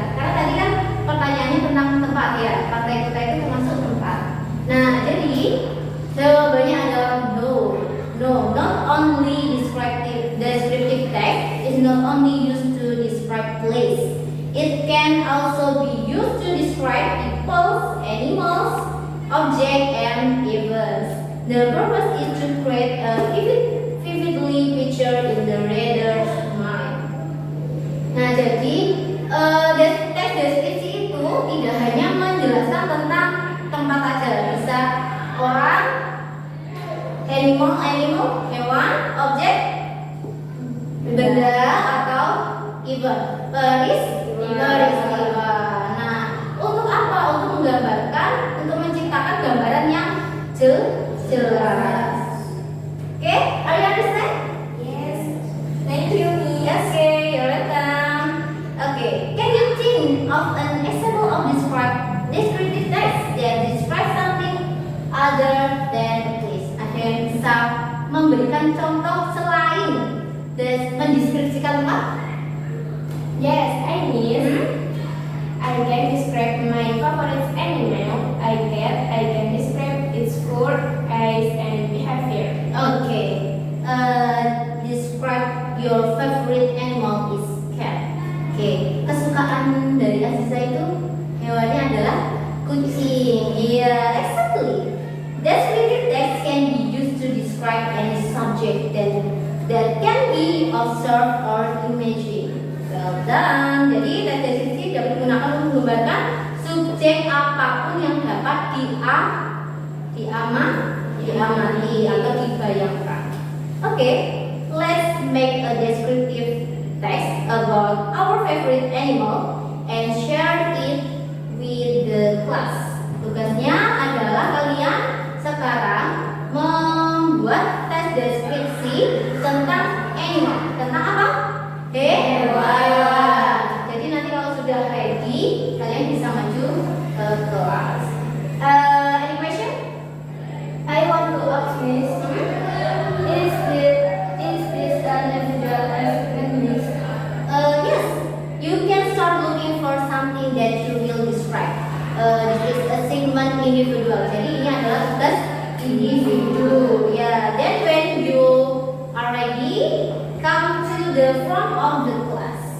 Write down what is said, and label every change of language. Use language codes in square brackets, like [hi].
[id] Karena tadi kan pertanyaannya tentang tempat ya. Pantai Kuta itu termasuk tempat. Nah, jadi jawabannya adalah no. [en] No, not only descriptive text is not only used to describe place. It can also be used to describe people, animals, objects, and events. The purpose is to create a vividly picture in the reader's mind. [id] Nah, jadi teks deskripsi itu tidak hanya menjelaskan tentang tempat aja, bisa orang, animal, hewan, objek, benda atau event, peristiwa. Nah, untuk apa? Untuk menggambarkan, untuk menciptakan gambaran yang jelas. [en] Oke, are you understand? Yes. Thank you, Miss. Okay, you're welcome. Okay, can you think of an example of descriptive text that describes something other than place? [id] Ada yang bisa memberikan contoh selain mendeskripsikan tempat? [en] Yes, I miss. I can describe my favorite animal. I can describe its fur, eyes, and behavior. Okay. Describe your favorite animal is cat. Okay. [id] Kesukaan dari Aziza itu hewannya adalah kucing. Iya, exactly. [en] Descriptive text can be used to describe any subject that can be observed or imagined. Well done. [id] Jadi teks deskripsi dapat digunakan untuk menggambarkan subjek apapun yang dapat diamati atau dibayangkan. [en] Okay, let's make a descriptive text about our favorite animal and share it with the class. [id] Tugasnya adalah kalian sekarang membuat teks deskripsi tentang animal. Tentang apa? Hewan. Jadi nanti kalau sudah ready, kalian bisa maju ke kelas. [en] Any question? I want to ask Miss, is this an individual assignment, Miss? Yes, you can start looking for something that you will describe. This is assignment individual. [id] Jadi ini adalah tugas individu. [en] Ya, then when you are ready, come to the front of the class.